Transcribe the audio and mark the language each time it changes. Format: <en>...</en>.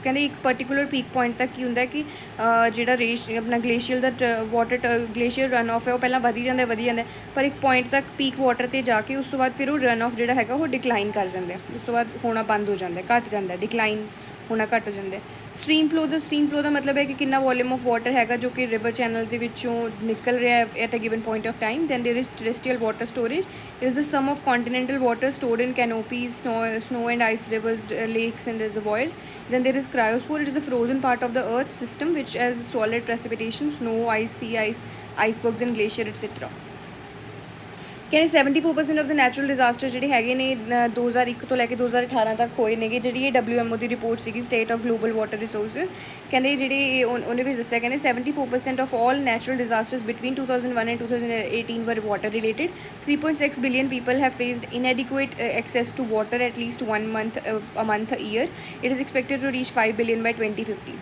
<pa>ਕਹਿੰਦੇ ਇੱਕ particular peak point ਤੱਕ ਕੀ ਹੁੰਦਾ ਕਿ ਜਿਹੜਾ ਆਪਣਾ glacier ਦਾ water glacier run of ਹੈ ਉਹ ਪਹਿਲਾਂ ਵਧੀ ਜਾਂਦਾ ਪਰ ਇੱਕ ਪੁਆਇੰਟ ਤੱਕ ਪੀਕ ਵਾਟਰ 'ਤੇ ਜਾ ਕੇ ਉਸ ਤੋਂ ਬਾਅਦ ਫਿਰ ਉਹ ਰਨ ਆਫ ਜਿਹੜਾ ਹੈਗਾ ਉਹ ਡਿਕਲਾਈਨ ਕਰ ਜਾਂਦੇ ਆ, ਉਸ ਤੋਂ ਬਾਅਦ ਹੋਣਾ ਬੰਦ ਹੋ ਜਾਂਦਾ, ਘੱਟ ਜਾਂਦਾ, ਡਿਕਲਾਈਨ ਹੋਣਾ ਘੱਟ ਹੋ ਜਾਂਦਾ। ਸਟਰੀਮ ਫਲੋ ਦਾ ਮਤਲਬ ਹੈ ਕਿ ਕਿੰਨਾ ਵੋਲਿਊਮ ਆਫ ਵਾਟਰ ਹੈਗਾ ਜੋ ਕਿ ਰਿਵਰ ਚੈਨਲ ਦੇ ਵਿੱਚੋਂ ਨਿਕਲ ਰਿਹਾ ਹੈ</pa> <en>At a given point of time. Then there is terrestrial water storage, it is the sum of continental water stored in canopies, snow and ice rivers, lakes and reservoirs. Then there is cryosphere, it is a frozen part of the earth system which has solid precipitation, snow, ice, sea ice, icebergs and glacier etc.</en> <pa>ਕਹਿੰਦੇ 74% of the natural disaster ਜਿਹੜੇ ਹੈਗੇ ਨੇ 2001 ਤੋਂ ਲੈ ਕੇ 2018 ਤੱਕ ਹੋਏ ਨੇਗੇ। ਜਿਹੜੀ ਇਹ WMO ਦੀ ਰਿਪੋਰਟ ਸੀਗੀ state of global water resources, ਕਹਿੰਦੇ ਜਿਹੜੇ ਉਹਦੇ ਵਿੱਚ ਦੱਸਿਆ ਕਹਿੰਦੇ</pa> <en>74% of all natural disasters between 2001 and 2018 were water related. 3.6 billion people have faced inadequate access to water at least a month a year. It is expected to reach 5 billion by 2050.</en>